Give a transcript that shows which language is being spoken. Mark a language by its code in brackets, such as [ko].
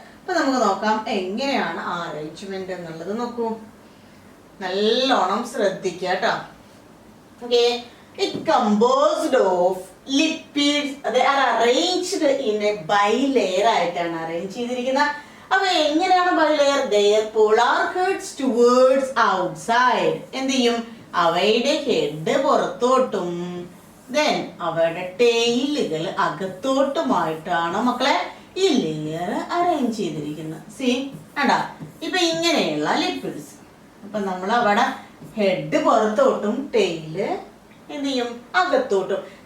[ml] അപ്പൊ നമുക്ക് നോക്കാം എങ്ങനെയാണ് അറേഞ്ച്മെന്റ് എന്നുള്ളത്. നോക്കൂ, നല്ലോണം ശ്രദ്ധിക്കുക കേട്ടോ. [en] okay, it composed of lipids, they are arranged in a bilayer [ml] ആയിട്ടാണ് അറേഞ്ച് ചെയ്തിരിക്കുന്നത്. അപ്പൊ എങ്ങനെയാണ് bilayer? [en] their polar heads towards outside. [ml] എന്ത് ചെയ്യും? അവയുടെ ഹെഡ് പുറത്തോട്ടും ദെൻ അവയുടെ ടെയിലുകൾ അകത്തോട്ടുമായിട്ടാണ് മക്കളെ ഈ ലെയർ അറേഞ്ച് ചെയ്തിരിക്കുന്നത്. സീ കണ്ടാ, ഇപ്പൊ ഇങ്ങനെയുള്ള ലിപ്പിഡ്സ്. അപ്പൊ നമ്മൾ അവിടെ ഹെഡ് പുറത്തോട്ടും ടെയില് എന്ത് ചെയ്യും? അകത്തോട്ടും.